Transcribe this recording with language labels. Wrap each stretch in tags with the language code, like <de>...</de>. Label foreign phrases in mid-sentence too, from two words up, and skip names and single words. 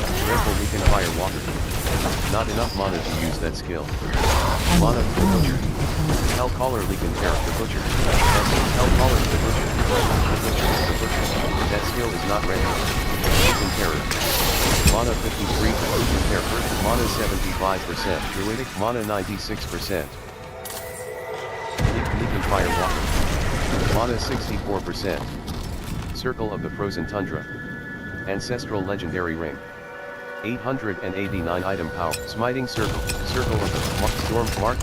<en>Dreadful Leap and Fire Walker. Not enough mana to use that skill. Mana. The Butcher. Hell Caller Leap and Terror. The Butcher. Hell Caller. The Butcher. The Butcher. The Butcher. That skill is not ready. Leap and Terror. Mana 53. Leap and Terror. Mana 75%. Druidic. Mana 96%. Leap and Fire Walker. Mana 64%. Circle of the Frozen Tundra. Ancestral Legendary Ring. 889 item power. Smiting Circle. Circle of the Storm Mark.</en>